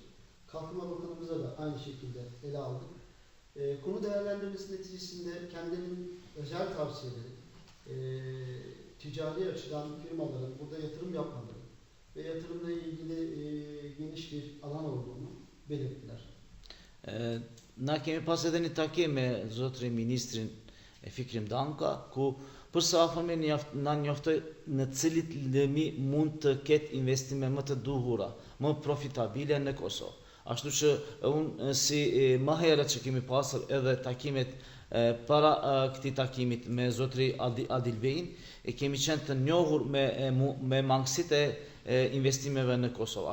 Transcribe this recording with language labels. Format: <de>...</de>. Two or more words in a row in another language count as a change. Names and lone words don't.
<tr>Kalkınma Bakanımızla da aynı şekilde ele aldık. Konu değerlendirmesi neticesinde kendilerinin özel tavsiyeleri, ticari açıdan firmaların burada yatırım yapmaları ve yatırımla ilgili geniş bir alan olduğunu belirttiler.</tr> <sq>Na kemi pas edhe një takim me zotrin ministrin Fikrim Danka, ku përsa afërmi na njoftoi në cilit lëmi mund të ketë investime më të duhura, më profitabile në Kosovë. Ashtu që unë si më herët që kemi pasur edhe takimet para këtij takimit me zotri Adil Bejin, kemi qenë të njohur me mangësitë e investimeve në Kosovë.</sq>